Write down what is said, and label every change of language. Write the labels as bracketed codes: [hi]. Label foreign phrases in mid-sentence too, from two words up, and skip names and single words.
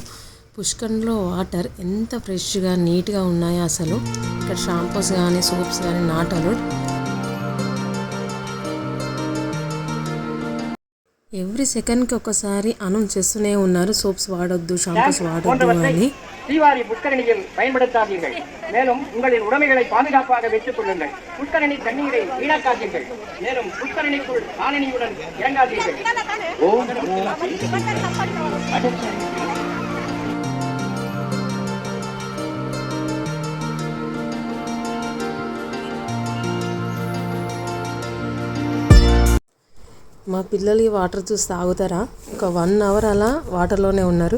[te] పుష్కరిణిలో వాటర్ ఎంత ఫ్రెష్గా నీట్గా ఉన్నాయో అసలు. ఇక్కడ షాంపూస్ కానీ సోప్స్ కానీ [en] not allowed. every second [te] ఒకసారి అనౌన్స్ చేస్తూనే ఉన్నారు, సోప్స్ వాడొద్దు, షాంపూస్ వాడొద్దు అని. [ta] ஸ்ரீவாரி புஷ்கரணியில் பயன்படுத்தாதீர்கள். மேலும் உங்களின் உடைமைகளை பாதுகாப்பாக வைத்துக் கொள்ளுங்கள். புஷ்கரணி தண்ணீரை வீணாக்காதீர்கள். மேலும் புஷ்கரணிக்குள் காலனியுடன் இறங்காதீர்கள். ஓம் [te] మా పిల్లలు ఈ వాటర్ చూసి తాగుతారా? ఒక 1 hour అలా వాటర్లోనే ఉన్నారు.